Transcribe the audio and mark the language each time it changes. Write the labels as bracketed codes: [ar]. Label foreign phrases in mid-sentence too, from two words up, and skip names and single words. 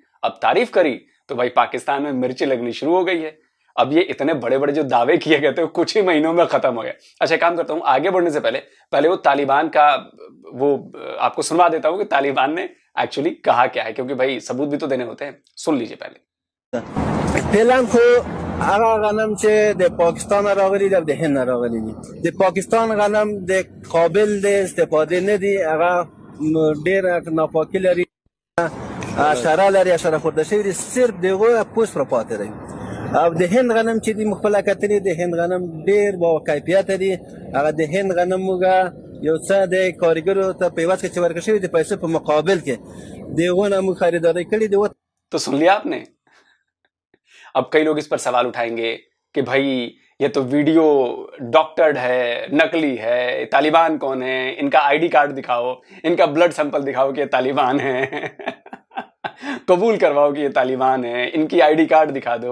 [hi] अब तारीफ करी तो भाई पाकिस्तान में मिर्ची लगनी शुरू हो गई है। अब ये इतने बड़े बड़े जो दावे किए गए थे वो कुछ ही महीनों में खत्म हो गया। अच्छा, काम करता हूं, आगे बढ़ने से पहले वो तालिबान का वो आपको सुनवा देता हूं कि तालिबान ने एक्चुअली कहा क्या है, क्योंकि भाई सबूत भी तो देने होते हैं। सुन लीजिए पहले। [ps] فعلا خو هغه غنم چې د پاکستان راغلي د هند راغلي دي، د پاکستان غنم د قابل د استفاده نه دي، هغه ډیر ناپاکي لري، حشره لري، حشره خورده شوی دي، صرف دغه پوست پر پاتې دی. او د هند غنم چې د مخبله کتنې د هند غنم ډیر با کیفیت دي، هغه د هند غنم موږ یو څه د کارګرو ته پیوست کې ورکړل شوی د پیسې په مقابل کې دغه نمو خریداري کړي دي. [hi] तो सुन लिया आपने। अब कई लोग इस पर सवाल उठाएंगे कि भाई ये तो [en] video doctored [hi] है, नकली है, तालिबान कौन है, इनका [en] ID card [hi] दिखाओ, इनका [en] blood sample [hi] दिखाओ कि ये तालिबान है कबूल करवाओ कि ये तालिबान है, इनकी [en] ID card [hi] दिखा दो।